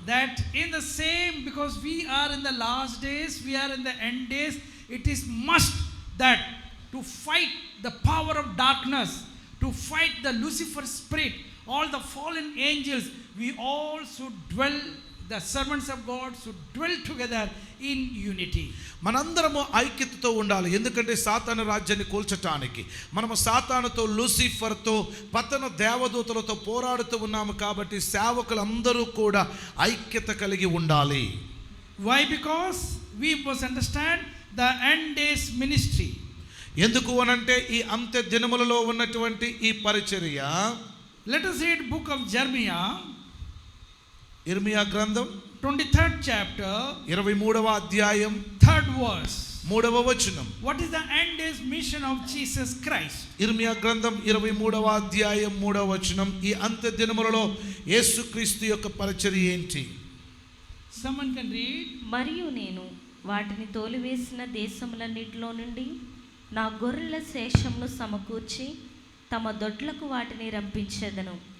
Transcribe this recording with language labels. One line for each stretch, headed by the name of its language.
English: That in the same, because we are in the last days, we are in the end days, it is must that to fight the power of darkness, to fight the Lucifer spirit, all the fallen angels, we all should dwell, the servants of God should dwell together in unity.
Telugu: మనందరము ఐక్యతతో ఉండాలి. ఎందుకంటే సాతాను రాజ్యాన్ని కూల్చటానికి మనము సాతానుతో, లూసిఫర్తో, పతన దేవదూతలతో పోరాడుతూ ఉన్నాము. కాబట్టి సేవకులందరూ కూడా ఐక్యత కలిగి ఉండాలి.
English: Why? Because we must understand the end days ministry.
Telugu: ఎందుకు అనంటే ఈ అంత్య దినములలో ఉన్నటువంటి ఈ పరిచర్య.
English: Let us read book of Jeremiah,
Telugu: ఇర్మియా గ్రంథం
English: 23rd chapter,
Telugu: 23వ అధ్యాయం
English: 3rd verse.
Telugu: 3వ వచనం.
English: What is the end days mission of Jesus Christ?
Telugu: ఇర్మియా గ్రంథం 23వ అధ్యాయం 3వ వచనం. ఈ అంత్య దినములలో యేసుక్రీస్తు యొక్క పరిచర్య ఏంటి?
English: Someone can read.
Telugu: మరియు నేను వాటిని తోలివేసిన దేశములన్నిటిలో నుండి నా గొర్రెల శేషమును సమకూర్చి తమ దొడ్లకు వాటిని రంపించెదను.